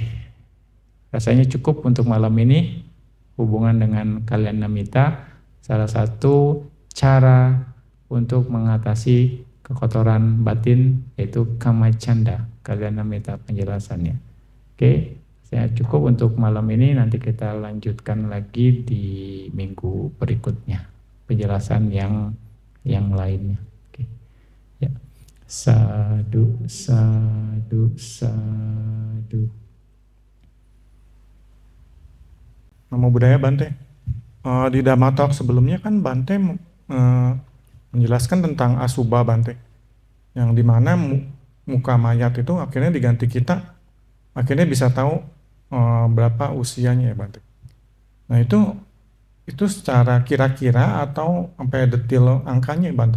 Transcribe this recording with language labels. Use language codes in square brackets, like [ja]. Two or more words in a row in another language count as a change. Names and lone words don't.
[id] Rasanya cukup untuk malam ini. Hubungan dengan [pi] kalyana mita [id] salah satu cara untuk mengatasi kekotoran batin yaitu [pi] kama canda, kalyana mita [id] penjelasannya. Oke. Saya cukup untuk malam ini, nanti kita lanjutkan lagi di minggu berikutnya penjelasan yang lainnya. Oke. Ya. [pi] Sadu, sadu, sadu. Namo Buddhaya Bante. [id] Di Dhamma Talk sebelumnya kan Bante menjelaskan tentang asubha Bante, yang dimana muka mayat itu akhirnya diganti kita, akhirnya bisa tahu berapa usianya ya Bante. Nah itu secara kira-kira atau sampai detail angkanya Bante?